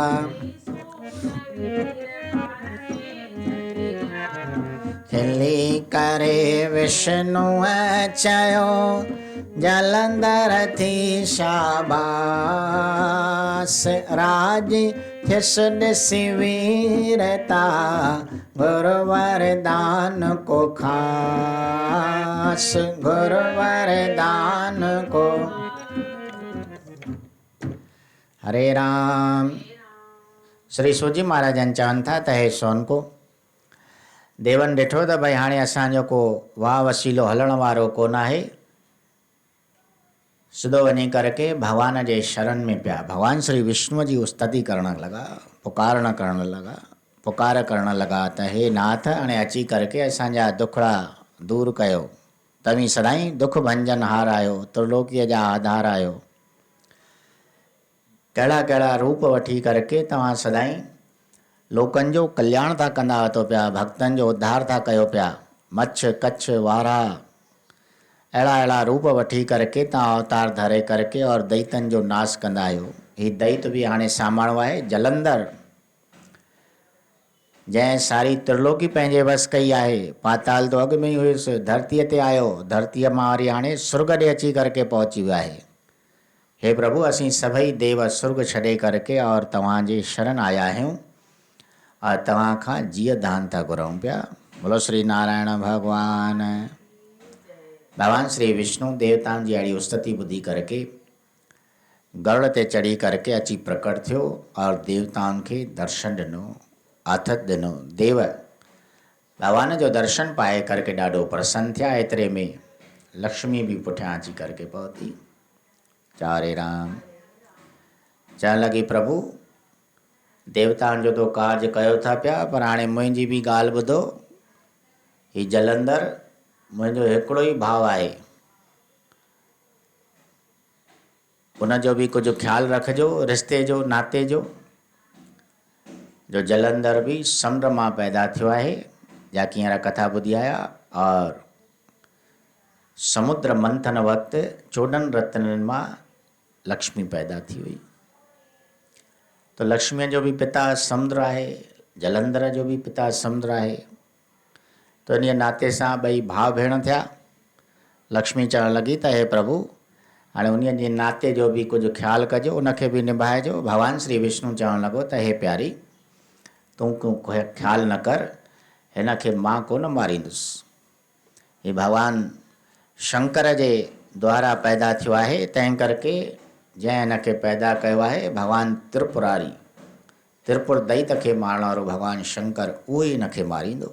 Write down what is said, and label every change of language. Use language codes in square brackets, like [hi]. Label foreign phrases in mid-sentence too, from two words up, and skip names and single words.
[sd] खिली करे विष्णुअ चयो जलंधर थी शाबास, राजी थियसि ॾिसी वीरता गुरु वरदान को ख़ास, गुरु वरदान को। हरे राम। श्री सूजी महाराजन चवनि था त हे सोन को देवन ॾिठो त भई हाणे असांजो को वाह वसीलो हलण वारो कोन आहे, सिधो वञी करके भगवान जे शरण में पिया। भगवान श्री विष्णु जी स्तुति करण लॻा, पुकारण करण लॻा, पुकार करण लॻा त हे नाथ हाणे अची करके असांजा दुखड़ा दूर कयो, तव्हीं सदाईं दुख भंजन हार आहियो, त्रिलोकीअ जा आधार आहियो। कहिड़ा कहिड़ा रूप वठी करके तव्हां सदाईं लोकनि जो कल्याण था कंदा तो पिया, भक्तनि जो उद्धार था कयो पिया। मच्छ कच्छ वारा अहिड़ा अहिड़ा रूप वठी करके तव्हां अवतार धरे करके और दैतनि जो नाश कंदा आहियो। हीउ दैत बि हाणे साम्हणो आहे जलंधर, जंहिं सारी त्रिलोकी पंहिंजे वस कई आहे। पाताल तो अॻु में ई हुयुसि, धरतीअ ते आयो, धरतीअ मां वरी हाणे सुर्ग ॾे अची करके पहुची वियो आहे। हे प्रभु असीं सभई देव सुर्ग छॾे करके और तव्हांजे शरण आया आहियूं और तव्हां खां जीअ दान था घुरूं पिया। बोलो श्री नारायण भगवान। भगवान श्री विष्णु देवताउनि जी अहिड़ी स्तुति ॿुधी करके गरुड़ ते चढ़ी करके अची प्रकट थियो और देवताउनि खे दर्शन ॾिनो, आथत ॾिनो। देव भगवान जो दर्शन पाए करके ॾाढो प्रसन्न थिया। एतिरे में लक्ष्मी भी पुठियां अची करके पहुती। चारे राम चवण लॻी प्रभु देवताउनि जो तो कार्य कयो था पिया, पर हाणे मुंहिंजी बि ॻाल्हि ॿुधो। ही जलंधर मुंहिंजो हिकिड़ो ई भाउ आहे, उनजो बि कुझु ख़्यालु रखिजो, रिश्ते जो नाते जो जलंधर भी समुंड मां पैदा थियो आहे। जाकी हींअर कथा ॿुधी आया और समुद्र मंथन वक़्तु 14 रत्ननि मां लक्ष्मी पैदा थी हुई। तो लक्ष्मीअ जो भी पिता समुद्र आहे, जलंधर जो भी पिता समुद्र आहे। तो इन नाते सां ॿई भाउ भेण थिया। लक्ष्मी चवण लॻी त हे प्रभु हाणे उन जे नाते जो भी कुछ ख्याल कजो, उनखे भी निभाइजो। भगवान श्री विष्णु चवण लॻो त हे प्यारी तूं को ख्याल न कर, हिन खे मां कोन मारींदुसि। हे भॻवानु शंकर जे द्वारा पैदा थियो आहे, तंहिं करके जंहिं हिन खे पैदा कयो आहे भॻवानु त्रिपुरारी, त्रिपुर दैत खे मारण वारो भॻवानु शंकर, उहो ई हिन खे मारींदो।